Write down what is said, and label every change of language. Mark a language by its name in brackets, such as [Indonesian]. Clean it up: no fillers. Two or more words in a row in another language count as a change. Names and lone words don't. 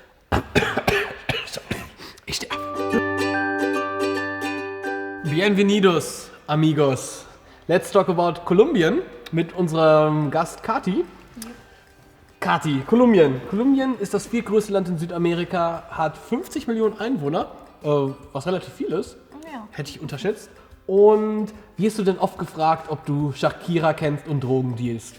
[German] Ich sterbe. [Spanish] Bienvenidos, amigos. [English] Let's talk about [German] Kolumbien mit unserem Gast Kati. Kati, Kolumbien. Kolumbien ist das viertgrößte Land in Südamerika, hat 50 Millionen Einwohner, was relativ viel ist. Ja. Hätte ich unterschätzt. Und wirst du denn oft gefragt, ob du Shakira kennst und Drogen dealst?